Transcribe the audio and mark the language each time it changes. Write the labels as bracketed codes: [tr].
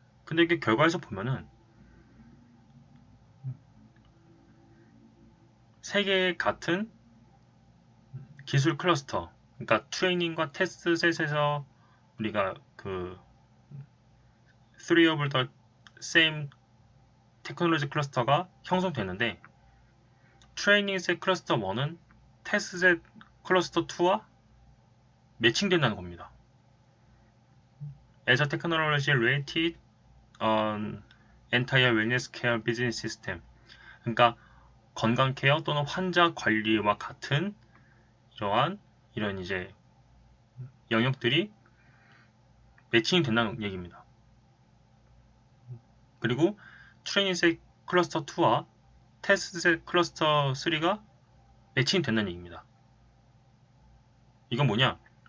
[ko] 근데 이게 결과에서 보면은 세 개의 같은 기술 클러스터, 그러니까 트레이닝과 테스트 셋에서 우리가 [en] three of the same [ko] 테크놀로지 클러스터가 형성되는데 트레이닝 셋 클러스터 1은 테스트 셋 클러스터 2와 매칭된다는 겁니다. [en] As a technology related on entire wellness care business system. [ko] 그러니까 건강 케어 또는 환자 관리와 같은 이런 이제 영역들이 매칭이 된다는 얘기입니다. 그리고 트레이닝셋 클러스터 2와 테스트셋 클러스터 3가 매칭이 된다는 얘기입니다. 이건 뭐냐?